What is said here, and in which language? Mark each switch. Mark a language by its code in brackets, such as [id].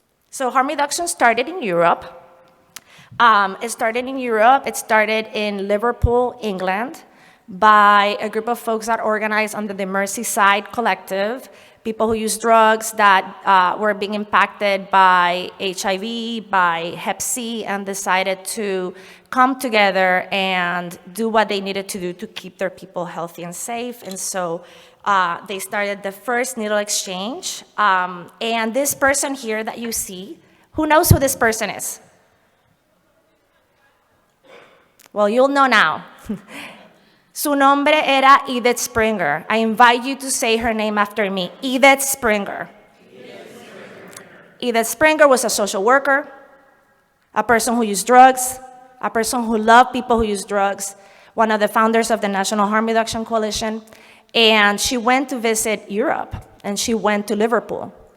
[en] So harm reduction started in Europe. It started in Liverpool, England, by a group of folks that organized under the Merseyside Collective, people who use drugs that were being impacted by HIV, by Hep C, and decided to come together and do what they needed to do to keep their people healthy and safe. And so they started the first needle exchange. And this person here that you see, who knows who this person is? Well, you'll know now. [es] Su nombre era Edith Springer. [en] I invite you to say her name after me. Edith Springer. Edith Springer was a social worker, a person who used drugs, a person who loved people who use drugs, one of the founders of the National Harm Reduction Coalition. And she went to visit Europe, and she went to Liverpool.